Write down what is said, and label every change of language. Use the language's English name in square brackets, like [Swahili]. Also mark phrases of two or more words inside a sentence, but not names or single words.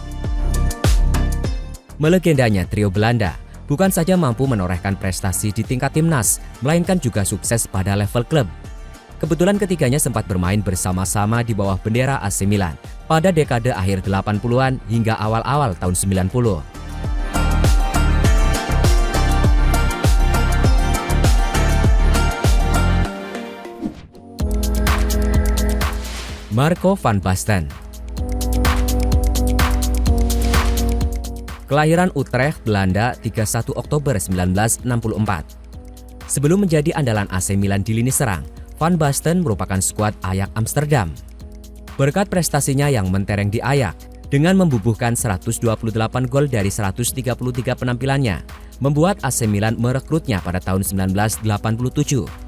[Indonesian] Melegendanya Trio Belanda bukan saja mampu menorehkan prestasi di tingkat timnas, melainkan juga sukses pada level klub. Kebetulan ketiganya sempat bermain bersama-sama di bawah bendera AC Milan pada dekade akhir 80-an hingga awal-awal tahun 90. Marco van Basten. Kelahiran Utrecht, Belanda, 31 Oktober 1964. Sebelum menjadi andalan AC Milan di lini serang, Van Basten merupakan skuad Ajax Amsterdam. Berkat prestasinya yang mentereng di Ajax, dengan membubuhkan 128 gol dari 133 penampilannya, membuat AC Milan merekrutnya pada tahun 1987.